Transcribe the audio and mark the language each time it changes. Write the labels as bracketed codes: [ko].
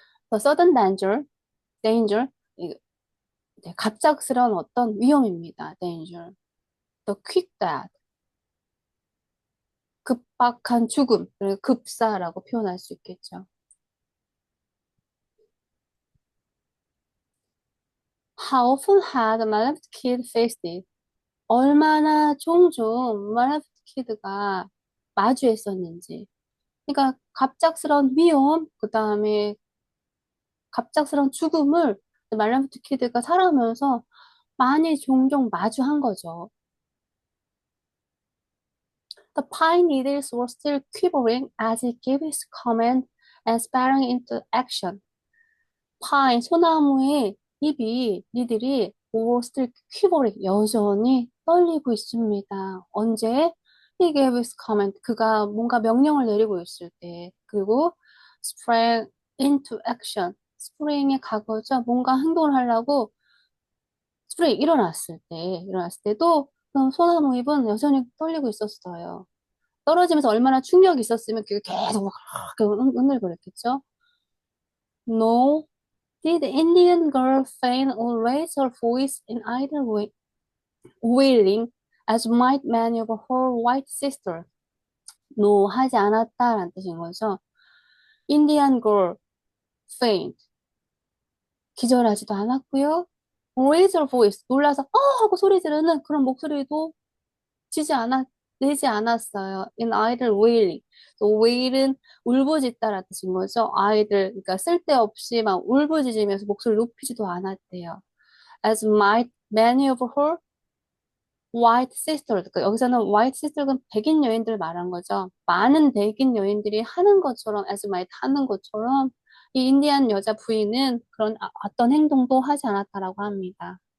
[en] The sudden danger, [ko] 네, 갑작스러운 어떤 위험입니다. [en] danger. The quick death, [ko] 급박한 죽음, 그리고 급사라고 표현할 수 있겠죠. [en] How often had my left kid faced it? [ko] 얼마나 종종 말라프트 키드가 마주했었는지. 그러니까 갑작스러운 위험, 그 다음에 갑작스러운 죽음을 말라프트 키드가 살아오면서 많이 종종 마주한 거죠. [en] The pine needles were still quivering as he gave his command and sprang into action. [ko] 파인, 소나무의 니들이 [en] were still quivering, [ko] 여전히 떨리고 있습니다. [en] 언제? He gave his command. [ko] 그가 뭔가 명령을 내리고 있을 때. [en] 그리고 sprang into action. [ko] spring의 과거죠. 뭔가 행동을 하려고 spring 일어났을 때도 그 소나무 잎은 여전히 떨리고 있었어요. 떨어지면서 얼마나 충격이 있었으면 그게 계속 막 흔들거렸겠죠. [en] No. Did the Indian girl faint or raise her voice in either way, wailing as might many of her white sister? [ko] No, 하지 않았다라는 뜻인 거죠. [en] Indian girl faint, [ko] 기절하지도 않았고요. [en] Raise her voice, [ko] 놀라서 하고 소리 지르는 그런 목소리도 지지 않았, 내지 않았어요. [en] In either wailing. [ko] 또 wail은 울부짖다라는 뜻인 거죠. 아이들, 그러니까 쓸데없이 막 울부짖으면서 목소리 높이지도 않았대요. [en] As might many of her white sisters. [ko] 그러니까 여기서는 white sisters는 백인 여인들 말한 거죠. 많은 백인 여인들이 하는 것처럼, as might 하는 것처럼 이 인디안 여자 부인은 그런 어떤 행동도 하지 않았다라고 합니다.